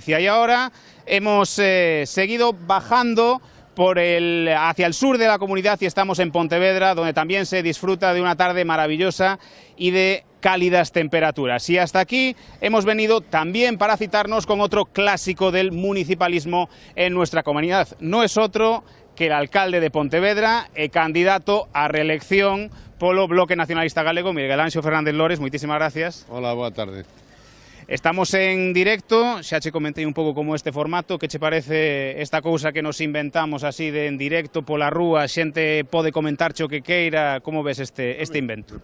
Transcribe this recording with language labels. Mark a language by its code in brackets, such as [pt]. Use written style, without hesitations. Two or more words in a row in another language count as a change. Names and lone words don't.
[es] Y ahora hemos seguido bajando hacia el sur de la comunidad y estamos en Pontevedra, donde también se disfruta de una tarde maravillosa y de cálidas temperaturas. Y hasta aquí hemos venido también para citarnos con otro clásico del municipalismo en nuestra comunidad. No es otro que el alcalde de Pontevedra [gl] e candidato a reelección polo [es] Bloque Nacionalista Galego, Miguel Anxo Fernández Lores. [gl] Moitísimas gracias. Hola, boa tarde. Estamos en directo, xa che comentei un pouco como este formato, que che parece esta cousa que nos inventamos así de en directo pola rúa, xente pode comentarche o que queira, como ves este invento?